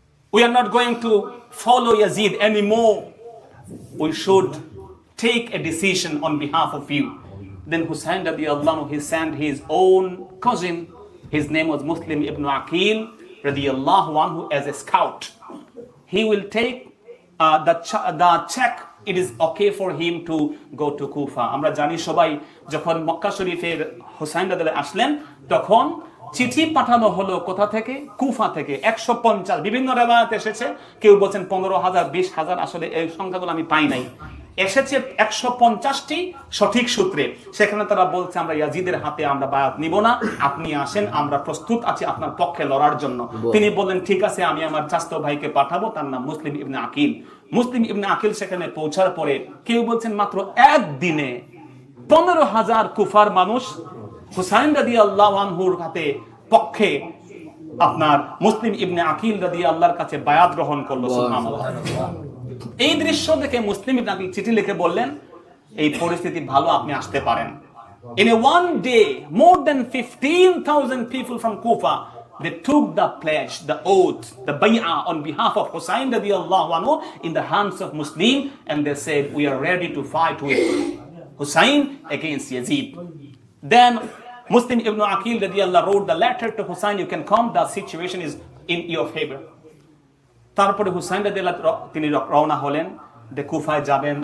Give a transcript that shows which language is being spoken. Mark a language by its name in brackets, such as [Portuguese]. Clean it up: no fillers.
[English] We are not going to follow Yazid anymore. We should take a decision on behalf of you." Then Hussein radiallahu anhu, he sent his own cousin, his name was Muslim ibn Aqil radiallahu anhu, as a scout. He will take the check. It is okay for him to go to Kufa. [Bangla] আমরা জানি সবাই যখন মক্কা শরীফের হুসাইন রাদিয়াল্লাহু আসলেন, তখন চিঠি পাঠানো হলো কোথা থেকে? কুফা থেকে। 150 বিভিন্ন রিওয়ায়াত এসেছে, কেউ বলেন 15,000, 20,000, আসলে এই সংখ্যাগুলো আমি পাই নাই। এসেছে 150টি সঠিক সূত্রে। সেখানে তারা বলছে আমরা ইয়াজিদের হাতে আমরা বায়াত নিব না, আপনি আসেন, আমরা প্রস্তুত আছি আপনার পক্ষে লড়ার জন্য। তিনি বললেন ঠিক আছে, আমি আমার চাচাতো ভাইকে পাঠাবো, তার নাম মুসলিম ইবনে আকিল। মুসলিম ইবনে আকিল সেখানে পৌঁছার পরে কেউ বলছেন মাত্র একদিনে 15,000 কুফার মানুষ হুসাইন রাদিয়াল্লাহু আনহুর হাতে পক্ষে আপনার মুসলিম ইবনে আকিল রাদিয়াল্লাহর কাছে বায়াত গ্রহণ করলো। সুবহানাল্লাহ। এই দৃশ্য দেখে মুসলিম ইবনে আকিল চিঠি লিখে বললেন, এই পরিস্থিতি ভালো, আপনি আসতে পারেন। [English] In a one day, more than 15,000 people from Kufa, they took the pledge, the oath, the bay'ah on behalf of Hussein radiallahu anhu in the hands of Muslim, and they said, we are ready to fight with Hussein against Yazid. Then Muslim ibn Aqil radiallahu wrote the letter to Hussein, you can come, the situation is in your favor. [Bangla] তারপরে হুসাইন রাদিয়াল্লাহু তিনি রওনা হলেন, কুফায় যাবেন।